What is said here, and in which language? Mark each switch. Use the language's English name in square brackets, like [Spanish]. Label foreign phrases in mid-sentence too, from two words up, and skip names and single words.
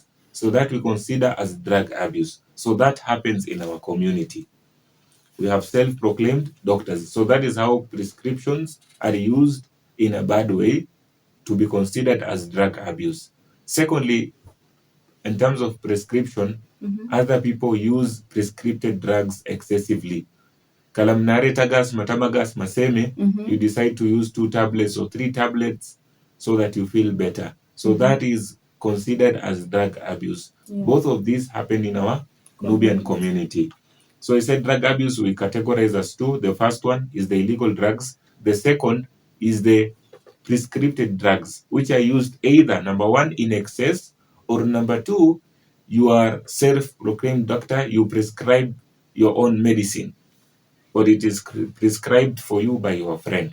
[English] So that we consider as drug abuse. So that happens in our community. We have self-proclaimed doctors. So that is how prescriptions are used in a bad way to be considered as drug abuse. Secondly, in terms of prescription, other people use prescripted drugs excessively. Kalamnare tagas, matamagas, maseme, you decide to use 2 tablets or 3 tablets so that you feel better. So that is considered as drug abuse. Yeah. Both of these happen in our Nubian community. So I said drug abuse we categorize as 2. The first one is the illegal drugs. The second is the prescripted drugs, which are used either, number 1, in excess, or number 2, you are self-proclaimed doctor, you prescribe your own medicine, or it is prescribed for you by your friend.